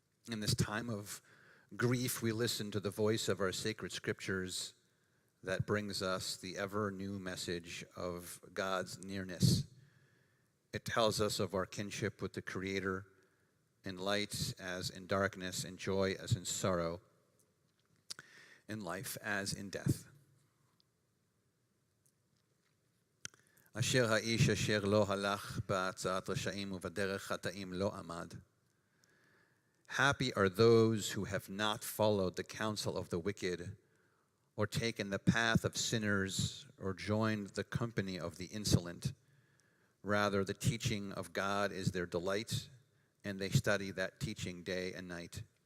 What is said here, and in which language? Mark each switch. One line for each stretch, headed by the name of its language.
English: In this time of grief, we listen to the voice of our sacred scriptures that brings us the ever new message of God's nearness. It tells us of our kinship with the Creator, in light as in darkness, in joy as in sorrow, in life as in death.
Hebrew: אשר האיש אשר לא הלך בהצעת רשעים ובדרך חטאים לא עמד.
English: Happy are those who have not followed the counsel of the wicked, or taken the path of sinners, or joined the company of the insolent. Rather, the teaching of God is their delight, and they study that teaching day and night.